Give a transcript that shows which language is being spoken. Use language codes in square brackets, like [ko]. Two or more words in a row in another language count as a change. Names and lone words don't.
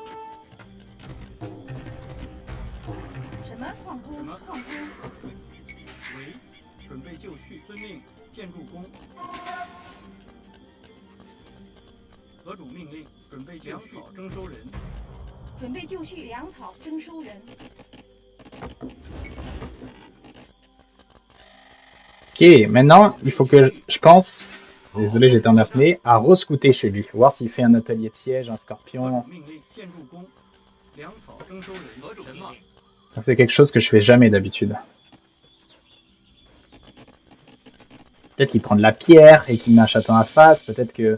[zh] 什么矿工？什么矿工？为准备就绪，遵命。建筑工，何种命令？准备粮草征收人，准备就绪。粮草征收人， [fr] Ok, maintenant, il faut que je pense, désolé j'étais en apnée, à rescouter chez lui, voir s'il fait un atelier de siège, un [zh] 何 [fr] scorpion. [zh] 种命令？建筑工，粮草征收人，何种命令？ [fr] C'est quelque chose que je fais jamais d'habitude. Peut-être qu'il prend de la pierre et qu'il met un château à face, peut-être que...